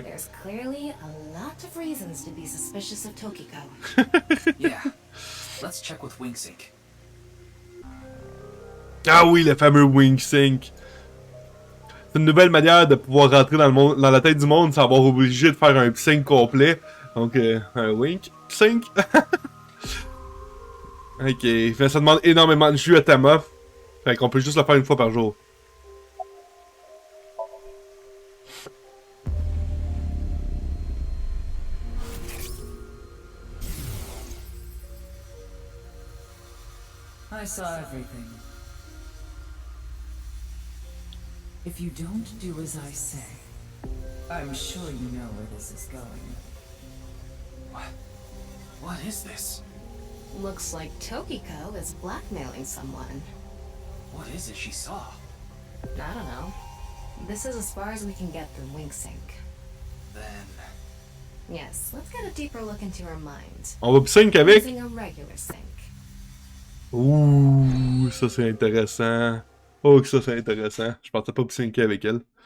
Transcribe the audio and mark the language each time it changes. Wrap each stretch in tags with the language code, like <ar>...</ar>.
<en>There's clearly a lot of reasons to be suspicious of Tokiko. Yeah. Let's check with WingSync.</en> <fr>Ah oui, le fameux Wing Sync. C'est une nouvelle manière de pouvoir rentrer dans, le monde, dans la tête du monde sans avoir obligé de faire un sync complet. Donc, un wink, sync. Ok, mais ça demande énormément de jus à Tama. Fait qu'on peut juste le faire une fois par jour.</fr> <en>I saw everything. If you don't do as I say, I'm sure you know where this is going. What is this? Looks like Tokiko is blackmailing someone. What is it she saw? I don't know. This is as far as we can get through WingSync. Then... Yes, let's get a deeper look into her mind.</en> <fr>On va sync avec?</fr> <en>Using a regular sync.</en> <fr>Ouh, ça c'est intéressant. Oh, que ça c'est intéressant. Je pensais pas syncer avec elle.</fr>